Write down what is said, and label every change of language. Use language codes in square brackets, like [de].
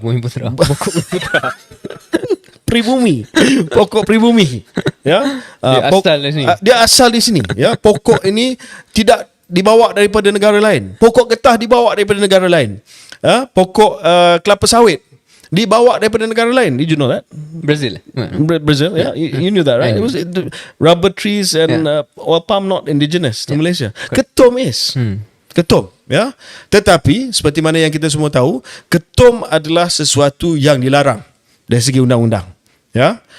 [ms] Pokok Putra. Pribumi. Pokok pribumi. Ya. Dia asal di sini. Ya. Pokok ini tidak dibawa daripada negara lain. Pokok getah dibawa daripada negara lain. Ya. Pokok kelapa sawit dibawa daripada negara lain. [en] Did you know that? Brazil. Yeah. You knew that, right? It was rubber trees and oil palm not indigenous to Malaysia. [ms] Ketum is. Ketum, ya. Tetapi seperti mana yang kita semua tahu, ketum adalah sesuatu yang dilarang dari segi undang-undang, ya.